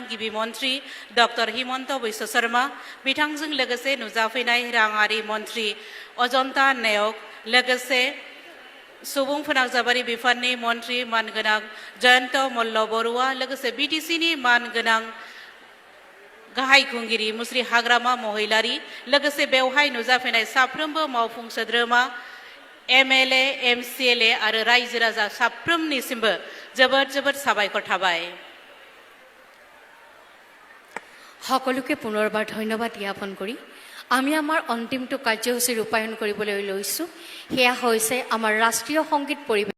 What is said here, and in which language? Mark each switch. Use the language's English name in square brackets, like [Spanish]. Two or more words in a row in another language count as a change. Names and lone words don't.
[Bodo] गिबि मन्त्रि डक्टर हिमन्त बिश्व शर्मा, बिथांजों लोगोसे नुजाफैनाय राङारि मन्त्रि अजन्ता नेयक, लोगोसे सुबुं फोनांजाबारि बिफाननि मन्त्रि मानगोनां जयन्त मल्ल बरुवा, लोगोसे बिटिसिनि मानगोनां गाहाय खुंगिरि मुस्रि हाग्रामा महिलारी, लोगोसे बेवहाय नुजाफैनाय साफ्रोमबो मावफुं सोद्रोमा, MLA, MCLA आरो रायजो राजा साफ्रोमनिसिमबो जोबोद जोबोद साबायखर थाबाय। [Assamese] সকলোকে পুনৰবাৰ ধন্যবাদ জ্ঞাপন কৰি আমি আমাৰ অন্তিমটো কাৰ্যসূচী ৰূপায়ণ কৰিবলৈ লৈছোঁ। সেয়া হৈছে আমাৰ ৰাষ্ট্ৰীয় সংগীত পৰিৱেশন।